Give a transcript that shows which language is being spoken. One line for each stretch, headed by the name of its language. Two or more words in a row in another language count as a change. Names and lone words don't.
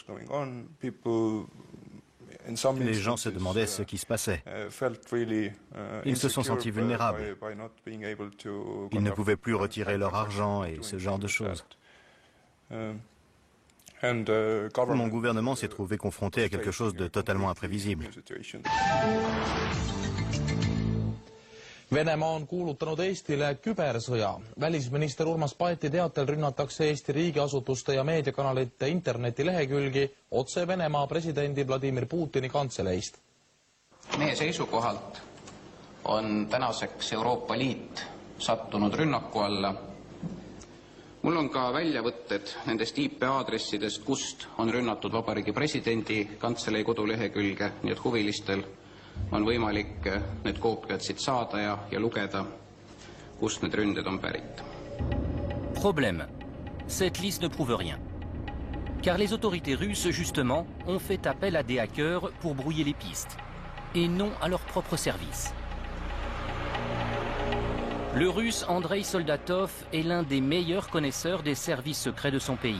French: Les gens se demandaient ce qui se passait. Ils se sont sentis vulnérables. Ils ne pouvaient plus retirer leur argent et ce genre de choses. Mon gouvernement s'est trouvé confronté à quelque chose de totalement imprévisible.
Estonian: Venemaa on kuulutanud Eestile kübersõja. Välisminister Urmas Paeti teatel rünnatakse Eesti riigiasutuste ja meediakanalite internetilehekülgi otse Venemaa presidendi Vladimir Putini kantseleist. Meie seisukohalt on tänaseks Euroopa Liit sattunud rünnaku alla. Mul on ka väljavõtted nendest IP-aadressidest, kust on rünnatud Vabariigi presidendi kantselei kodulehekülge, nii et huvilistel on võimalik need koopiad siit saada ja lugeda, kust need ründed on pärit.
French: Problème. Cette liste ne prouve rien. Car les autorités russes, justement, ont fait appel à des hackers pour brouiller les pistes, et non à leur propre service. Le russe Andrei Soldatov est l'un des meilleurs connaisseurs des services secrets de son pays.